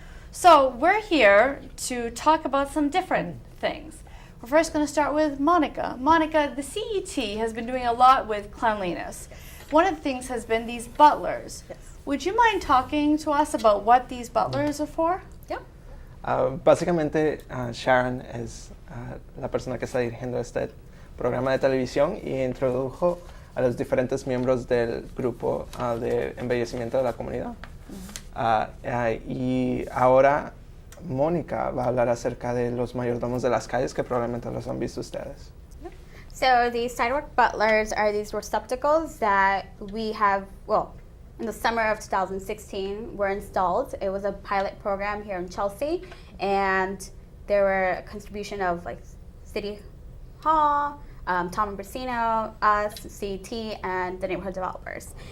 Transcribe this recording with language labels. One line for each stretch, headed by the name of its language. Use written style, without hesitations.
English: So we're here to talk about some different things. We're first going to start with Monica. Monica, the CET has been doing a lot with cleanliness. One of the things has been these butlers. Yes. Would you mind talking to us about what these butlers are for? Yep.
Spanish: Básicamente, Sharon es la persona que está dirigiendo este programa de televisión y introdujo a los diferentes miembros del grupo de embellecimiento de la comunidad. Y ahora Mónica va a hablar acerca de los mayordomos de las calles que probablemente los han visto ustedes.
English: So these sidewalk butlers are these receptacles that we have, well, in the summer of 2016 were installed. It was a pilot program here in Chelsea, and there were a contribution of like City Hall, Tom and Brasino, us, CET, and the neighborhood developers.